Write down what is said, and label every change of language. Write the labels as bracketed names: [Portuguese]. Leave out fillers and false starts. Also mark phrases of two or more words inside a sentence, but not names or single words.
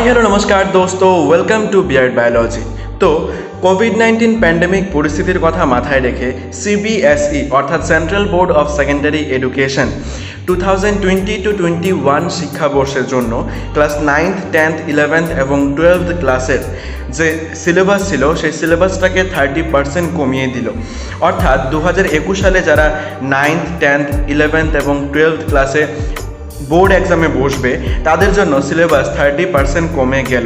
[Hindi] नमस्कार दोस्तों, [English] welcome to Beard Biology. [Bangla] তো কোভিড-19 প্যান্ডেমিক পরিস্থিতির কথা মাথায় রেখে CBSE অর্থাৎ সেন্ট্রাল বোর্ড অফ সেকেন্ডারি এডুকেশন 2020-21 শিক্ষাবর্ষের জন্য ক্লাস 9th, 10th, 11th এবং 12th ক্লাসের যে সিলেবাস ছিল সেই সিলেবাসটাকে 30% কমিয়ে দিল। অর্থাৎ 2021 সালে যারা 9th, 10th, 11th এবং 12th ক্লাসে বোর্ড এক্সামে বসবে তাদের জন্য সিলেবাস 30% কমে গেল।